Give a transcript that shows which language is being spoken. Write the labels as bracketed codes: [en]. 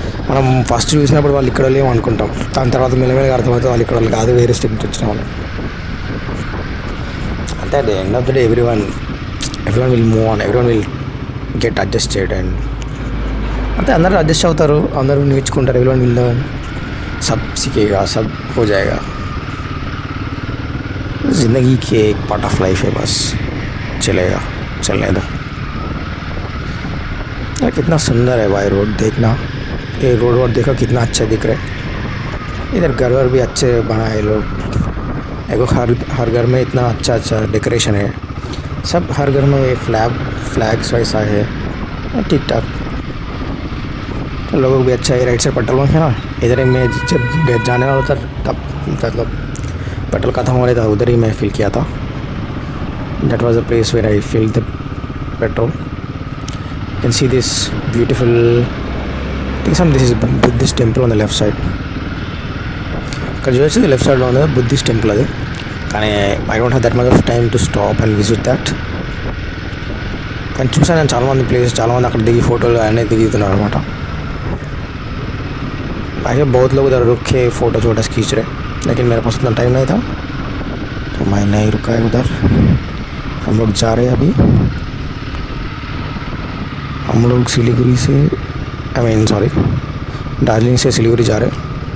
[te] మనం ఫస్ట్ చూసినప్పుడు వాళ్ళు ఇక్కడ లేము అనుకుంటాం, దాని తర్వాత మెల్లమెల్లగా అర్థమవుతుంది వాళ్ళు ఇక్కడ వాళ్ళు కాదు, వేరే స్టేట్ నుంచి వచ్చిన వాళ్ళు. [en] అంటే at the end of the day everyone will move on, everyone will get adjusted. [te] And అంటే అందరూ అడ్జస్ట్ అవుతారు, అందరూ నేర్చుకుంటారు. [en] everyone will learn, [hi] सब सीखेगा, सब हो जाएगा. ज़िंदगी की एक पार्ट ऑफ लाइफ है, बस चलेगा, चलने दो. यार कितना सुंदर है भाई रोड, देखना ये रोड देखो कितना अच्छा दिख रहा है. इधर घर वर भी अच्छे बनाए लोग. देखो हर घर में इतना अच्छा डेकोरेशन है. सब हर घर में फ्लैग्स वैसा है, ठीक ठाक. तो लोगों को भी अच्छा है. राइट साइड पेट्रोल पंप है ना, इधर ही मैं जब जाने वाला था तब मतलब पेट्रोल खत्म हो रहा था, उधर ही मैं फिल किया था. [en] That was the place where I filled the petrol. You can see this beautiful things. This is Buddhist temple on the left side. [te] ఇక్కడ చూస్తే లెఫ్ట్ సైడ్లో ఉంది బుద్ధిస్ట్ టెంపుల్ అది. కానీ [en] I don't have that much of time to stop and visit that. [te] కానీ చూసాను నేను చాలామంది ప్లేసెస్, చాలామంది అక్కడ దిగి ఫోటోలు అన్నీ దిగుతున్నారు అనమాట. [hi] ऐसे बहुत लोग उधर रुक के फ़ोटो छोटा खींच रहे, लेकिन मेरे पास उतना टाइम नहीं था तो मैं नहीं रुका है उधर. हम लोग जा रहे हैं अभी. हम लोग सिलीगुड़ी से दार्जिलिंग से सिलीगुड़ी जा रहे हैं.